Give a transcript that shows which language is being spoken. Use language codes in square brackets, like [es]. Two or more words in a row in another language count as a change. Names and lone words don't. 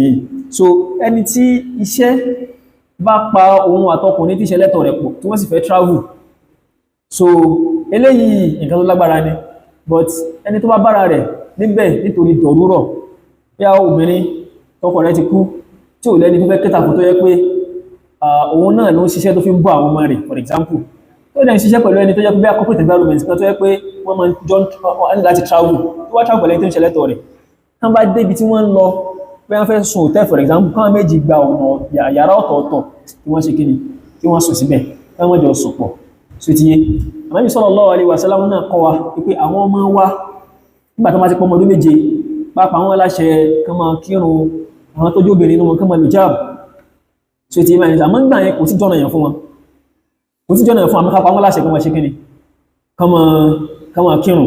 [yo] So ẹni tí iṣẹ́ bá pa ohun àtọkùnrin tí iṣẹ́ lẹ́tọ̀ rẹ̀ pọ̀ tí wọ́n sì fẹ́ travel, so eléyìí nǹkan tó lágbára ni. But ẹni tó bá bára rẹ̀ níbẹ̀ nítorí dọ̀rúrọ̀, yá obìnrin tọkọ rẹ̀ ti kú tí ò lẹ́ni tó fẹ́ kẹta fún tó yẹ pé òun náà ló ń ṣiṣẹ́ tó fi ń bọ́ àwọn ọmọ rẹ̀, [en] for example [yo] tó dẹ̀ ń ṣiṣẹ́ pẹ̀lú ẹni tó jẹ́ pé bí [en] corporate environment [yo] kan tó yẹ pé wọ́n máa jọ ní láti travel, tó wá travel pẹ̀lú ẹni tó ń ṣe lẹ́tọ̀ rẹ̀, kán bá débi tí wọ́n ń lọ pé wọ́n fẹ́ sùn hotel [en] for example, [yo] káwọn méjì gba ọ̀nà yàrá ọ̀tọ̀ọ̀tọ̀ tí wọ́n ṣe kíni tí wọ́n sùn síbẹ̀ káwọn jọ sùn pọ̀. So ti yé Ànábì [ar] صلى الله عليه وسلم [yo] náà kọ́ wa pé àwọn ọmọ wa nígbà tó máa ti pọ́ ọmọ ọdún méje pàápàá wọn láṣẹ kán máa kírun, àwọn tó jóbìnrin nínú wọn kán máa lò jáàbù. So ti yé báyìí àmọ́ nígbà yẹn kò sí jọ́nà yẹn fún wọn, kò sí jọ́nà yẹn fún àmọ́kápá wọn láṣẹ kán máa ṣe kíni kán máa kírun.